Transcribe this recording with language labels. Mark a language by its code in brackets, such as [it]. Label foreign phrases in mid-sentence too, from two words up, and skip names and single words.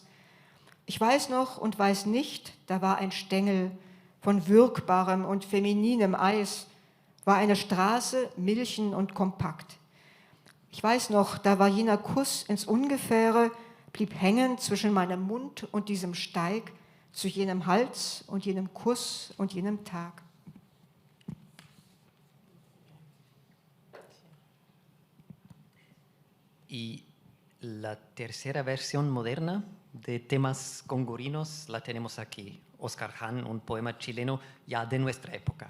[de] Ich weiß noch und weiß nicht, da war ein Stängel von wirkbarem und femininem Eis, war eine Straße, milchen und kompakt. Ich weiß noch, da war jener Kuss ins Ungefähre, blieb hängen zwischen meinem Mund und diesem Steig, zu jenem Hals und jenem Kuss und jenem Tag. [es] Y la tercera versión moderna de temas gongorinos la tenemos aquí. Oscar Hahn, un poema chileno ya de nuestra época.